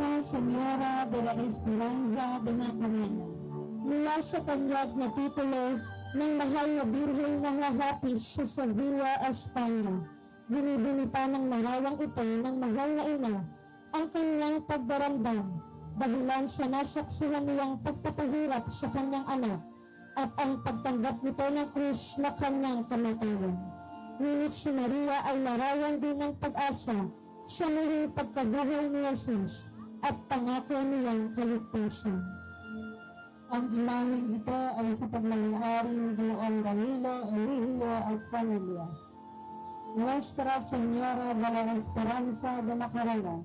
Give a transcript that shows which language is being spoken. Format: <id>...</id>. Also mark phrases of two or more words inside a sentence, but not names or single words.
<es>Señora de la Esperanza de Macarena.</es> <tl>Mula sa tanyag na titulo ng mahal na birheng nangahapis sa Sevilla, Espanya, binibinita ng marawang ito ng mahal na ina ang kanyang pagdaramdam dahilan sa nasaksihan niyang pagpapahirap sa kanyang anak at ang pagtanggap nito ng krus na kanyang kamatayan. Ngunit si Maria ay larawan din ng pag-asa sa muling pagkabuhay ni Jesus at pangako niyang kaligtasan. Ang imaheng ito ay sa pagmamayari ni Ginoong Danilo, Eligio at pamilya.</tl> <es>Nuestra Señora de la Esperanza de Macarena,</es>